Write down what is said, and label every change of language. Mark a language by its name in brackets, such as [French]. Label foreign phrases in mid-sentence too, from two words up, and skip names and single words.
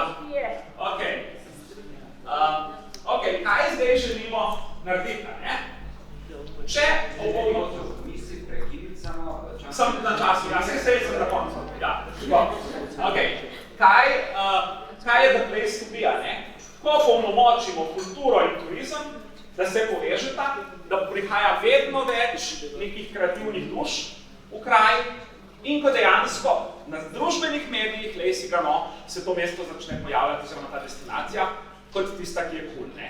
[Slovenian] Ok. Ok, kaj zdaj želimo narediti, ne? Če bomo... Misli prekiniti samo čas. Sem na času, ja, sej sem na koncu. Ja, ok. Kaj je [English] the place to be, [Slovenian] ne? Ko polnomočimo kulturo in turizem, da se povežeta, da prihaja vedno več nekih kreativnih duš v kraj in ko dejansko na družbenih medijih, lej si ga no, se to mesto začne pojavljati, oziroma ta destinacija, kot tista, ki je cool, ne?